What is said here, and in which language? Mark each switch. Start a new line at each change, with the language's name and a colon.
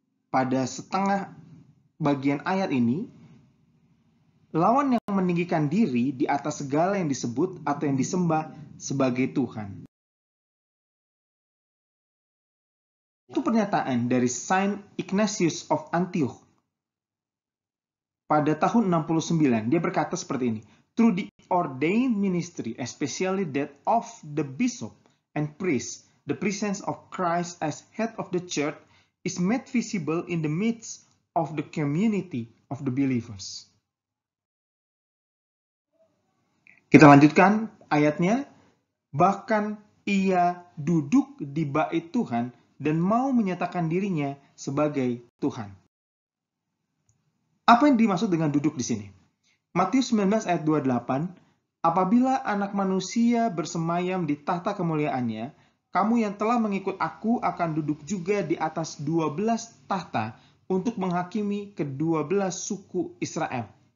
Indonesian: Pada setengah bagian ayat ini, lawan yang meninggikan diri di atas segala yang disebut atau yang disembah sebagai Tuhan. Itu pernyataan dari Saint Ignatius of Antioch. Pada tahun 69, dia berkata seperti ini,
English: "Through the ordained ministry, especially that of the bishop and priest, the presence of Christ as head of the church is made visible in the midst of the community of the believers."
Indonesian: Kita lanjutkan ayatnya. Bahkan ia duduk di bait Tuhan dan mau menyatakan dirinya sebagai Tuhan. Apa yang dimaksud dengan duduk di sini? Matius 19 ayat 28, "Apabila anak manusia bersemayam di tahta kemuliaannya, kamu yang telah mengikut aku akan duduk juga di atas 12 tahta untuk menghakimi ke-12 suku Israel."